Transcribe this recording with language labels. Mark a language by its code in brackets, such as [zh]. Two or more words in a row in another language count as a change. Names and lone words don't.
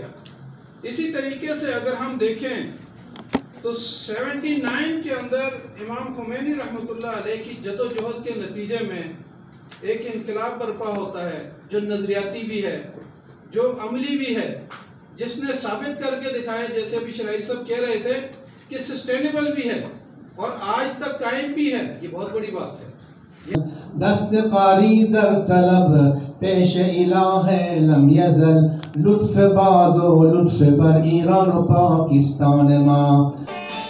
[ur] اسی طریقے سے اگر ہم دیکھیں تو 79 کے اندر امام خمینی [ar] رحمۃ اللہ علیہ [ur] کی جدوجہد کے نتیجے میں ایک انقلاب برپا ہوتا ہے جو نظریاتی بھی ہے، جو عملی بھی ہے، جس نے ثابت کر کے دکھایا، جیسے ابھی شرائع صاحب کہہ رہے تھے، کہ سسٹینیبل بھی ہے اور آج تک قائم بھی ہے۔ یہ بہت بڑی بات ہے۔ [fa] دستقاری در طلب پیش الہ لم یزل، لطف باد و لطف بر ایران و پاکستان ما۔